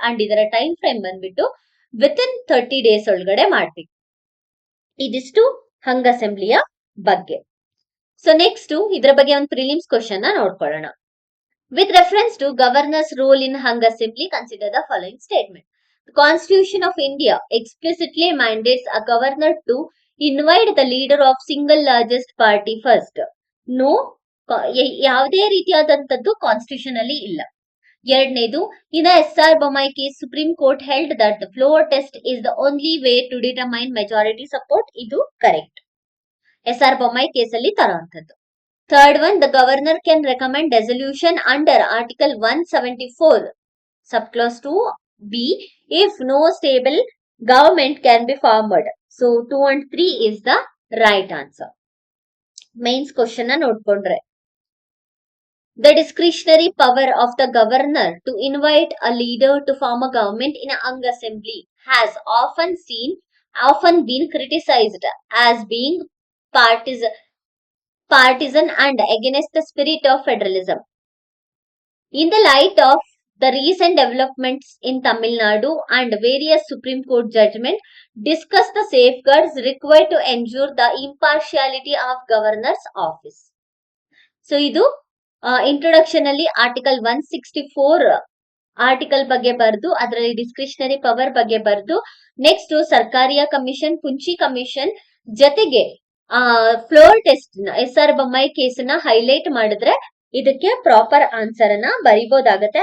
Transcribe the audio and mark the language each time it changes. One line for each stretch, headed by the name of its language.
Kannada: And ಇದರ time frame ಬಂದ್ಬಿಟ್ಟು within 30 days ಒಳಗಡೆ ಮಾಡ್ಬೇಕು. ಇದಿಷ್ಟು ಹಂಗ್ ಅಸೆಂಬ್ಲಿಯ ಬಗ್ಗೆ. ಸೊ ನೆಕ್ಸ್ಟ್ ಇದರ ಬಗ್ಗೆ ಒಂದು ಪ್ರಿಲಿಮ್ಸ್ ಕ್ವಶನ್ ನ ನೋಡ್ಕೊಳ್ಳೋಣ.
English: With reference to governor's role in hung assembly, consider the following statement. The Constitution of India explicitly mandates a governor to invite the leader of single largest party first. No,
Kannada: ಯಾವುದೇ ರೀತಿಯಾದಂತದ್ದು constitution ಅಲ್ಲಿ ಇಲ್ಲ.
English: ಎರಡನೇದು, in the SR Bommai case, Supreme Court held that the floor test is the only way to determine majority support.
Kannada: ಇದು correct. SR Bommai ಕೇಸಲ್ಲಿ ತರೋಂಥದ್ದು.
English: Third one, the governor can recommend resolution under Article 174, subclause 2B, if no stable government can be formed. So 2 and 3 is the right answer. Mains question
Kannada: na nodkondre.
English: The discretionary power of the governor to invite a leader to form a government in a hung assembly has often been criticized as being partisan and against the spirit of federalism. In the light of the recent developments in Tamil Nadu and various Supreme Court judgments, discuss the safeguards required to ensure the impartiality of governor's office.
Kannada: So, idu introduction alli Article 164 article ಬಗ್ಗೆ ಬರೆದು ಅದರಲ್ಲಿ discretionary power ಬಗ್ಗೆ ಬರೆದು, next ಸರ್ಕಾರಿಯ commission, ಕುಂಚಿ commission ಜೊತೆಗೆ floor test ನ SR Bommai ಕೇಸನ್ನ highlight ಮಾಡಿದ್ರೆ ಇದಕ್ಕೆ proper answer ಅನ್ನ ಬರಿಬಹುದಾಗತ್ತೆ.